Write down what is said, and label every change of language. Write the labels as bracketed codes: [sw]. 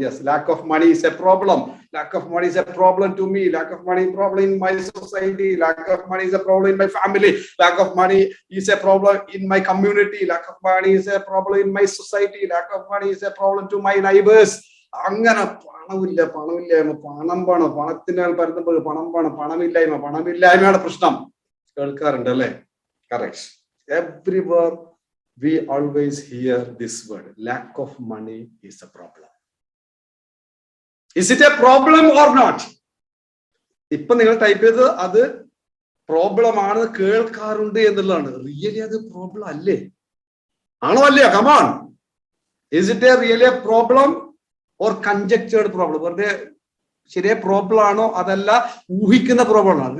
[en] Yes, lack of money is a problem. Lack of money is a problem to me. Lack of money problem in my society. Lack of money is a problem in my family. Lack of money is a problem in my community. Lack of money is a problem in my society. Lack of money is a problem to my neighbors. [ml] അങ്ങനെ പണമില്ലായ്മ, പണത്തിനാൽ പരത്തുമ്പോൾ പണമില്ലായ്മയാണ് പ്രശ്നം. കേൾക്കാറുണ്ട് അല്ലെ? Correct. [en] Everywhere we always hear this word, lack of money is a problem. Is it a problem or not? [ml] ഇപ്പൊ നിങ്ങൾ type ചെയ്ത് അത് problem ആണ് കേൾക്കാറുണ്ട് എന്നുള്ളതാണ്. റിയലി അത് പ്രോബ്ലം അല്ലേ? ആണോ അല്ലയോ? Come on, [en] Is it a really problem or conjectured problem? [ml] വെറുതെ ശരിയായ പ്രോബ്ലം ആണോ അതല്ല ഊഹിക്കുന്ന പ്രോബ്ലം ആണോ?